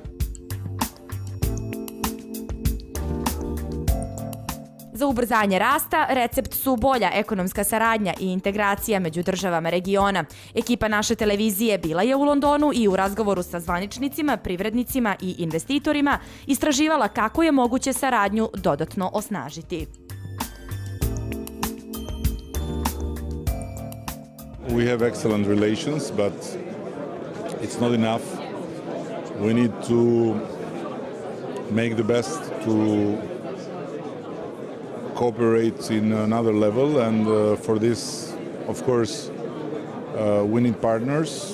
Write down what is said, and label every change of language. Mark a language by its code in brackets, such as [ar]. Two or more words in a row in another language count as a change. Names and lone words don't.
[sr] Za ubrzanje rasta recept su bolja ekonomska saradnja i integracija među državama regiona. Ekipa naše televizije bila je u Londonu i u razgovoru sa zvaničnicima, privrednicima i investitorima istraživala kako je moguće saradnju dodatno osnažiti. [en] We have excellent relations, but it's not enough. We need to make the best to cooperate in another level, and for this, of course, we need partners.